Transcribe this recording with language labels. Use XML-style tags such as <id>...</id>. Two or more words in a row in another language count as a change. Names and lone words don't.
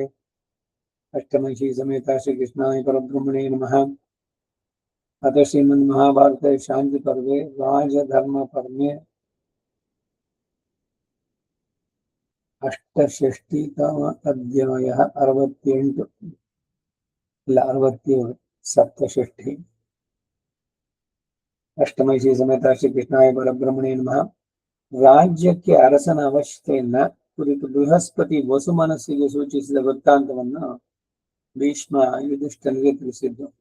<sa>अष्टमहिषी समेता श्रीकृष्णाय परब्रह्मणे नमः। अथ श्रीमन्महाभारते शान्तिपर्वे राजधर्मपर्वे अष्टषष्टितम अध्यायः 68 ಇಲ್ಲ 67 ಸಪ್ತಷಷ್ಠಿ. ಅಷ್ಟಮೈಷಿ ಸಮೇತ ಶ್ರೀಕೃಷ್ಣಾಯ ಪರಬ್ರಹ್ಮಣೇ ನಮಃ.</sa> <kn>ರಾಜ್ಯಕ್ಕೆ ಅರಸನ ಅವಶ್ಯಕತೆಯನ್ನ ಕುರಿತು ಬೃಹಸ್ಪತಿ ವಸುಮನಸ್ಸಿಗೆ ಸೂಚಿಸಿದ ವೃತ್ತಾಂತವನ್ನು ಭೀಷ್ಮ ಯುಧಿಷ್ಠನಿಗೆ ತಿಳಿಸಿದ್ದು.</kn>